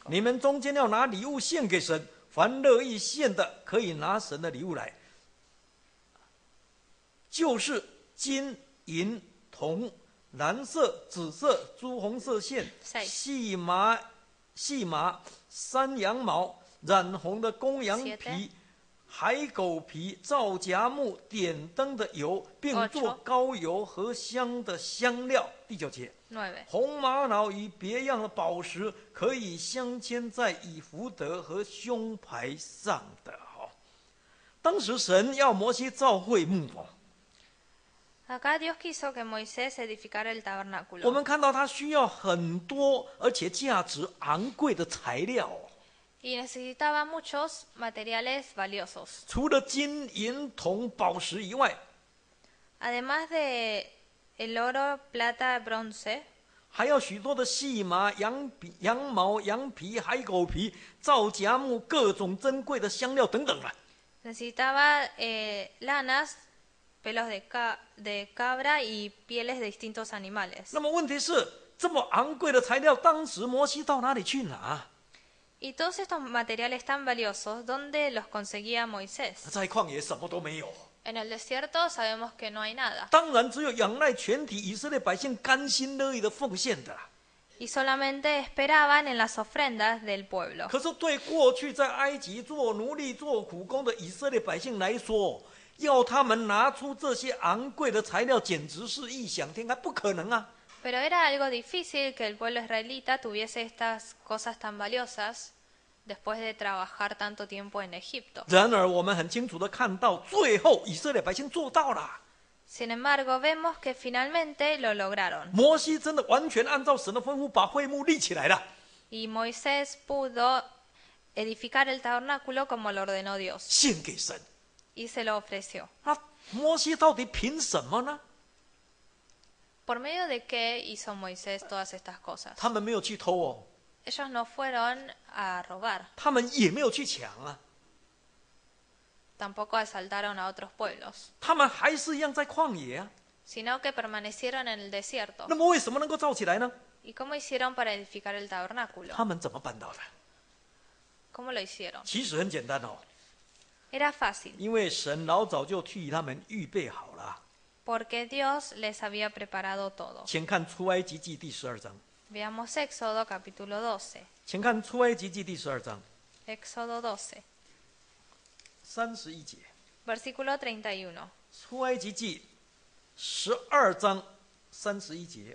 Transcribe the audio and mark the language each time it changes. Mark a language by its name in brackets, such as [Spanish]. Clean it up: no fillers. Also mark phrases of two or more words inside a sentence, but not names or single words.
[Chinese] 你们中间要拿礼物献给神，凡乐意献的，可以拿神的礼物来，就是金、银、铜、蓝色、紫色、朱红色线、细麻、山羊毛、染红的公羊皮、海狗皮、皂荚木、点灯的油，并做膏油和香的香料。第9节。红玛瑙与别样的宝石可以镶嵌在以弗得和胸牌上的。当时神要摩西造会幕。 [Spanish] Acá Dios quiso que Moisés edificara el tabernáculo. [Chinese] 我们看到他需要很多而且价值昂贵的材料。 [Spanish] Y necesitaba muchos materiales valiosos. [Chinese] 除了金银铜宝石以外， [Spanish] Además de el oro, plata, bronce, [Chinese] 还要许多的细麻、羊毛、羊皮、海狗皮、皂荚木、各种珍贵的香料等等啊。 [Spanish] necesitaba lanas, pelos de cabra y pieles de distintos animales. [Chinese] 那么问题是，这么昂贵的材料，当时摩西到哪里去拿？ [Spanish] Y todos estos materiales tan valiosos, ¿dónde los conseguía Moisés? [Chinese] 在旷野什么都没有。 [Spanish] En el desierto sabemos que no hay nada. [Chinese] 当然，只有仰赖全体以色列百姓甘心乐意的奉献的。 [Spanish] Y solamente esperaban en las ofrendas del pueblo. [Chinese] 可是对过去在埃及做奴隶、做苦工的以色列百姓来说，要他们拿出这些昂贵的材料，简直是异想天开，不可能啊！ [Spanish] Pero era algo difícil que el pueblo israelita tuviese estas cosas tan valiosas después de trabajar tanto tiempo en Egipto. [Chinese] 然而，我们很清楚的看到，最后以色列百姓做到了。 [Spanish] Sin embargo, vemos que finalmente lo lograron. [Chinese] 摩西真的完全按照神的吩咐，把会幕立起来了。 [Spanish] Y Moisés pudo edificar el tabernáculo como lo ordenó Dios. [Chinese] 献给神。 [Spanish] Y se lo ofreció. [Chinese] 那摩西到底凭什么呢？ [Spanish] ¿Por medio de qué hizo Moisés todas estas cosas? [Chinese] 他们没有去偷哦， [Spanish] Ellos no fueron a robar, [Chinese] 他们也没有去抢啊， [Spanish] tampoco asaltaron a otros pueblos, [Chinese] 他们还是一样在旷野啊。 [Spanish] sino que permanecieron en el desierto. [Chinese] 那么为什么能够造起来呢？ [Spanish] ¿Y cómo hicieron para edificar el tabernáculo? [Chinese] 他们怎么办到的？ [Spanish] ¿Cómo lo hicieron? [Chinese] 其实很简单哦， [Spanish] Era fácil, [Chinese] 因为神老早就替他们预备好了。 [Spanish] porque Dios les había preparado todo. [Chinese] 请看出埃及记第12章， [Spanish] Veamos Éxodo capítulo 12. [Chinese] 请看出埃及记第12章 [Spanish] Éxodo 12, [Chinese] 31节， [Spanish] versículo 31. [Chinese] 出埃及记12章31节，